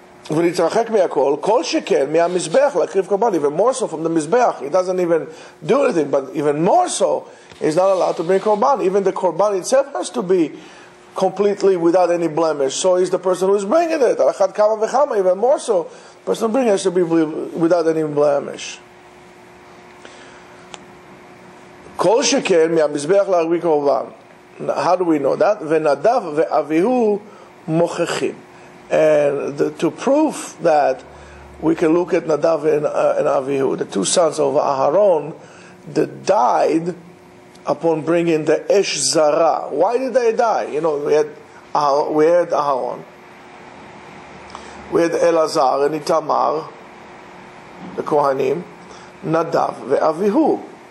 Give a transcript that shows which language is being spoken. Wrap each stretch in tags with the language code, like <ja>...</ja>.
<he>ונתרחק מהכל, כל שכן מהמזבח להקריב קורבן,</he> <en>even more so from the mizbeach. He doesn't even do anything, but even more so, he's not allowed to bring korban. Even the korban itself has to be completely without any blemish. So he's the person who's bringing it.</en> <he>Alachat kama v'chama,</he> <en>even more so, the person bringing it has to be without any blemish.</en> <he>כל שכן מהמזבח להקריב קורבן.</he> <en>How do we know that?</en> <he>ונדב ואביהו mochechim.</he> <en>And to prove that, we can look at Nadav and Avihu, the two sons of Aharon, that died upon bringing the Esh Zara. Why did they die? You know, we had Aharon, we had Elazar and Itamar, the Kohanim, Nadav and Avihu.</en>